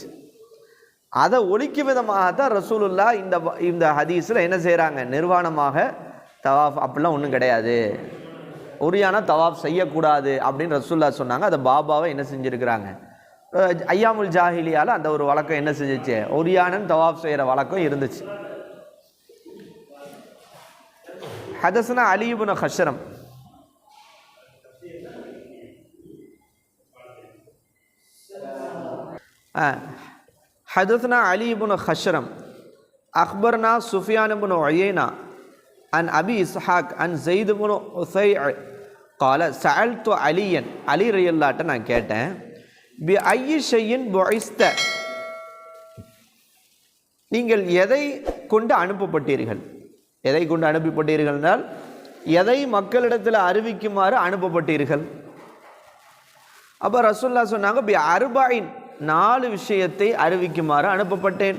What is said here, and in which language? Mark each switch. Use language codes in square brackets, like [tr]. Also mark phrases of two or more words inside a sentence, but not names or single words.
[ta] அதை ஒழிக்கும் விதமாகத்தான் ரசூலுல்லாஹ் இந்த ஹதீஸில் என்ன செய்கிறாங்க, நிர்வாணமாக தவாஃப் அப்படிலாம் ஒன்றும் கிடையாது, உரியான தவாஃப் செய்யக்கூடாது அப்படின்னு ரசூலுல்லாஹ் சொன்னாங்க. அதை பாபாவை என்ன செஞ்சுருக்கிறாங்க, [ar] أيام الجاهلية [ta] அந்த ஒரு வழக்கம் என்ன செஞ்சிச்சு, உரியானன் தவாஃப் செய்கிற வழக்கம் இருந்துச்சு. [ar] حدثنا علي بن خشرم. حدثنا علي بن خشرم أخبرنا سفيان بن عيينة عن أبي إسحاق عن زيد بن عثيع قال سألت عليا علي رضي الله عنه [ta] நான் கேட்டேன், [ar] بأي شيء بعثت, [ta] நீங்கள் எதை கொண்டு அனுப்பப்பட்டீர்கள், எதை கொண்டு அனுப்பப்பட்டீர்கள் என்றால் எதை மக்களிடத்தில் அறிவிக்குமாறு அனுப்பப்பட்டீர்கள். அப்போ ரசூலுல்லாஹ் சொன்னாங்க, [ar] بأربع, [ta] 4 விஷயத்தை அறிவிக்குமாறு அனுப்பப்பட்டேன்.